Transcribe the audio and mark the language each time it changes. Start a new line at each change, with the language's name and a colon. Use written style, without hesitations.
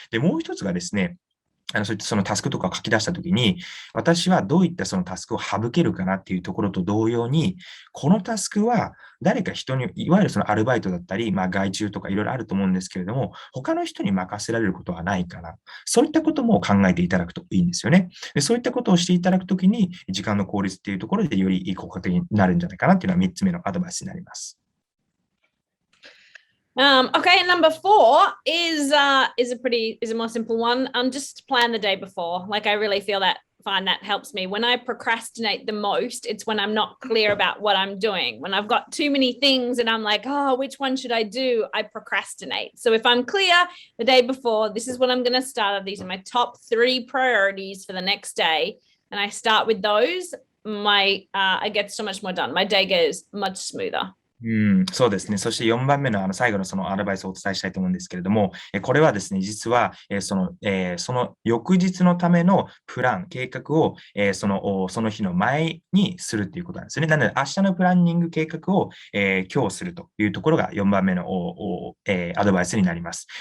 Japanese: で、もう一つがですね、そういったそのタスクとかを書き出したときに、私はどういったそのタスクを省けるかなっていうところと同様に、このタスクは誰か人に、いわゆるそのアルバイトだったり、外注とかいろいろあると思うんですけれども、他の人に任せられることはないかな。そういったことも考えていただくといいんですよね。でそういったことをしていただくときに、時間の効率っていうところでより効果的になるんじゃないかなっていうのは3つ目のアドバイスになります。
English: Okay, number 4 is a more simple one. Just plan the day before. I really find that helps me. When I procrastinate the most, it's when I'm not clear about what I'm doing. When I've got too many things and I'm like, which one should I do? I procrastinate. So if I'm clear the day before, this is what I'm going to start. These are my top 3 priorities for the next day. And I start with those. I get so much more done. My day goes much smoother.
Japanese: そうですね。そして4番目の最後のそのアドバイスをお伝えしたいと思うんですけれども、これはですね、実は、その翌日のためのプラン、計画を、その日の前にするっていうことなんですよね。なので、明日のプランニング計画を、今日するというところが4番目のアドバイスになります。